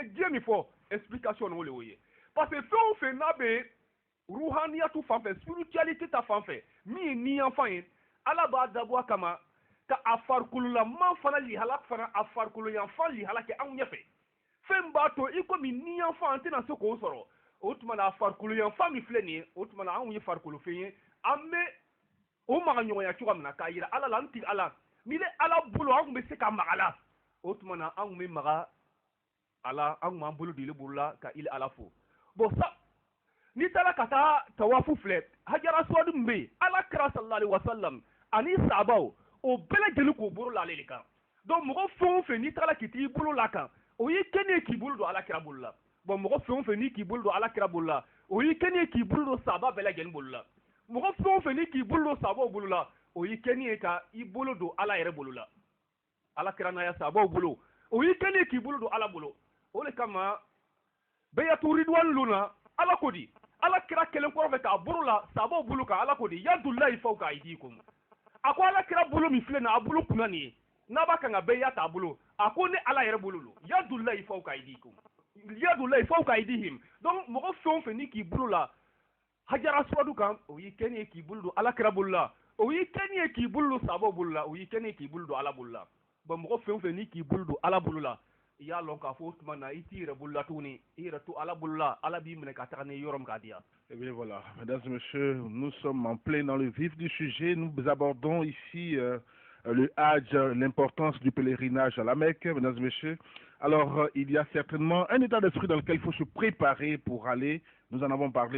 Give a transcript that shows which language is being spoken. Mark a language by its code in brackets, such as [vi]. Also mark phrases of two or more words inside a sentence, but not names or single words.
[bm] diɲɛ min fɔ explication o le y'o ye [fr] parce que [bm] fɛn o fɛn n'a bɛ ruhaniyatu fan fɛ spiritualité ta fan fɛ min ye niyanfan ye ala b'a dabɔ a kama ka a farikololaman fana lihala fana a farikoloyanfan lihala kɛ anw ɲɛfɛ fɛn b'a to i komi niyanfan an tɛna se k'o sɔrɔ o tuma na a farikoloyanfan min filɛ nin ye o tuma na anw ye farikolofɛn ye an bɛ o maga ɲɔgɔnya cogoya min na k'a yira ala la an tigi ala ni ne ala bolo an tun bɛ se ka maga la o tuma na an tun bɛ maga ala an tun b'an bolo dili bolo la ka ili ala fo bon sa n'i taara ka taa tawafu filɛ [ar] الحجر الأسود [bm] min bɛ yen ala kira [ar] صلى الله عليه وسلم [bm] ani sahabaw o bɛɛ lajɛlen k'o bolo la ale de kan donc mɔgɔ fɛn o fɛn n'i taara k'i t'i bolo la kan o y'i kɛnen ye k'i bolo don ala kira bolo la bon mɔgɔ fɛn o fɛn n'i k'i bolo don ala kira bolo la o y'i kɛnen ye k'i bolo don sahaba bɛɛ lajɛlen bolo la mɔgɔ fɛn o fɛn n'i k'i bolo don sahabaw bolo la o y'i kɛnen ye ka i bolo don ala yɛrɛ bolo la ala kira n'a ya sahabaw bolo o y'i kɛnen ye k'i bolo don ala bolo o de kama bayatu ridwan luna ala ko di ala kira kelen kɔrɔfɛ k'a bolo la sahabaw bolo kan ala ko di [ar] يد الله فوق أيديكم [bm] a ko ala kira bolo min filɛ nin a bolo kunna nin ye n'a b'a kan ka bɛɛ ya t'a bolo a ko ni ala yɛrɛ bolo lo [ar] يد الله فوق أيديكم يد الله فوق أيديهم [bm] donc mɔgɔ fɛn o fɛn ni k'i bolo la [ar] الحجر الأسود [bm] kan o y'i kɛnen ye k'i bolo don ala kira bolo la o y'i kɛnen ye k'i bolo don sahabaw bolo la o y'i kɛnen ye k'i bolo don ala bolo la bon mɔgɔ fɛn o fɛn ni k'i bolo don ala bolo la i y'a lɔn k'a fɔ o tuma na i t'i yɛrɛ bolo la tuguni i yɛrɛ to ala bolo la ala b'i minɛ ka taga ni yɔrɔ min k'a di yan. [fr] Eh bien voilà, mesdames et messieurs, nous sommes en plein dans le vif du sujet. Nous abordons ici le Hajj, l'importance du pèlerinage à la Mecque, mesdames et messieurs. Alors, il y a certainement un état d'esprit dans lequel il faut se préparer pour aller. Nous en avons parlé.